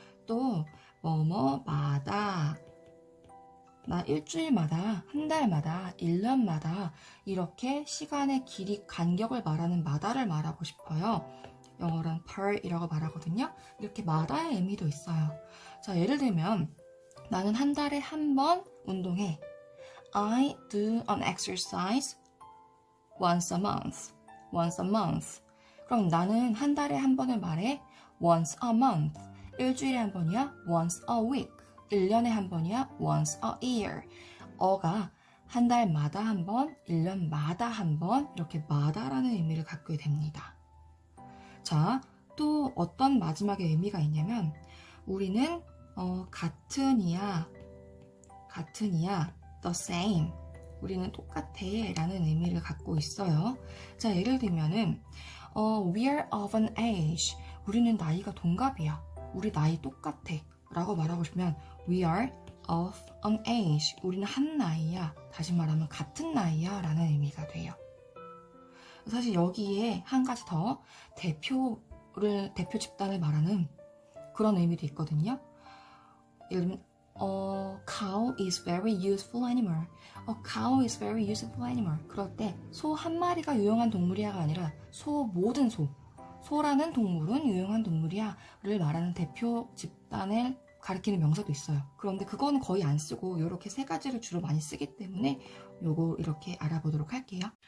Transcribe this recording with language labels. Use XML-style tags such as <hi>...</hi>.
<ko>또 뭐뭐마다, 나 일주일마다, 한 달마다, 1년마다 이렇게 시간의 길이, 간격을 말하는 마다를 말하고 싶어요. 영어로는 per이라고 말하거든요. 이렇게 마다의 의미도 있어요. 자, 예를 들면 나는 한 달에 한 번 운동해.</ko> <en>I do an exercise once a month. once a month.</en> <ko>그럼 나는 한 달에 한 번을 말해.</ko> <en>once a month.</en> <ko>일주일에 한 번이야.</ko> <en>once a week.</en> <ko>1년에 한 번이야.</ko> <en>once a year.</en> <ko>어가 한 달마다 한 번, 1년마다 한 번, 이렇게 마다라는 의미를 갖게 됩니다. 자, 또 어떤 마지막에 의미가 있냐면 우리는 같은이야,</ko> <en>the same.</en> <ko>우리는 똑같아 라는 의미를 갖고 있어요. 자, 예를 들면은</ko> <en>we're of an age.</en> <ko>우리는 나이가 동갑이야. 우리 나이 똑같아 라고 말하고 싶으면</ko> <en>we are of an age.</en> <ko>우리는 한 나이야. 다시 말하면 같은 나이야 라는 의미가 돼요. 사실 여기에 한 가지 더 대표 집단을 말하는 그런 의미도 있거든요. 예를 들면</ko> <en>cow is very useful animal. cow is very useful animal.</en> <ko>그럴 때 소 한 마리가 유용한 동물이야가 아니라 모든 소라는 동물은 유용한 동물이야를 말하는 대표 집단을 가리키는 명사도 있어요. 그런데 그거는 거의 안 쓰고 이렇게 세 가지를 주로 많이 쓰기 때문에 요거 이렇게 알아보도록 할게요.</ko>